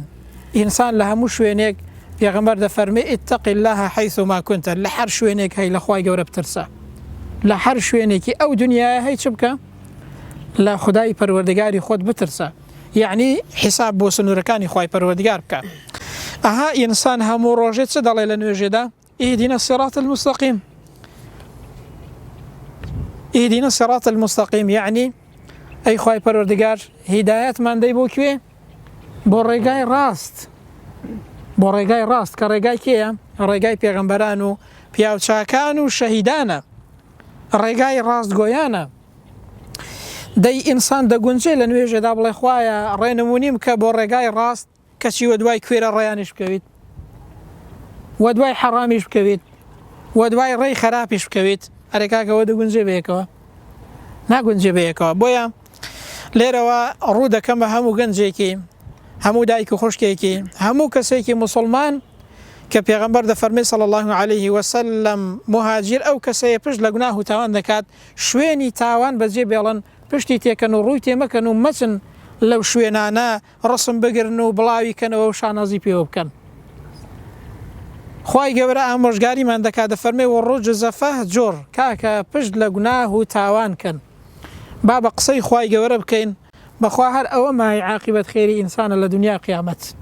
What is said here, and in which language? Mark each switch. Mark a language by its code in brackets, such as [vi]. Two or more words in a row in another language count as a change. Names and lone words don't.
[ckb] ئینسان لە هەموو شوێنێک پێغەمبەر دەفەرمێ [ar] ئیتەقی الله حەیثوما کونتە، [ckb] لە هەر شوێنێک هەی لە خوای گەورە بترسە، لە هەر شوێنێکی ئەو دنیاە هەی چ بکە؟ لە خودای پەروەردگاری خۆت بترسە، یعنی حیساب بۆ سنوورەکانی خوای پەروەردگار بکە. ئەها ئینسان هەموو ڕۆژێت چ دەڵێ لە نوێژێدا؟ [ar] اهدنا الصراط المستقيم، اهدنا الصراط المستقيم، [ckb] يعني ئەی خوای پەروەردگار هیدایەتمان دەی بۆ کوێ؟ بۆ ڕێگای ڕاست، بۆ ڕێگای ڕاست کە ڕێگای کێیە؟ ڕێگای پێغەمبەران و پیاوچاکان و شەهیدانە، ڕێگای ڕاستگۆیانە. دەی ئینسان دەگونجێ لە نوێژێدا بڵێ خوایە ڕێنمونیم کە بۆ ڕێگای ڕاست، کەچی وە دوای کوێرە ڕێیانیش بکەویت، وە دوای حەڕامیش بکەویت، وە دوای ڕێی خەراپیش بکەویت، ئەرێکاکەوە دەگونجێ بەیەکەوە؟ ناگونجێ بەیەکەوە. بۆیە لێرەوە ڕوو دەکەم بە هەموو گەنجێکی، هەموو دایک و خوشکێکی، هەموو کەسێکی مسلمان کە پێغەمبەر دەفەرمێ [ar] صلی الله عليه وسلم [ckb] مهاجر ئەو کەسەیە پشت لە گوناه و تاوان دەکات، شوێنی تاوان بەجێ بێڵن، پشتی تێکەن و ڕووی تێمەکەن و مەچن لەو شوێنانە ڕسم بگرن و بڵاوی کەنەوە و شانازی پێوە بکەن. خوای گەورە ئامۆژگاریمان دەکات دەفەرمێ [ar] وەڕوجز فەهجوڕ، [ckb] کاکە پشت لە گوناه و تاوان کەن، با بە قسەی خوای گەورە بکەین، بەخوا هەر ئەوە مای عاقبەت خێری ئینسانە لە دنیا قیامەت.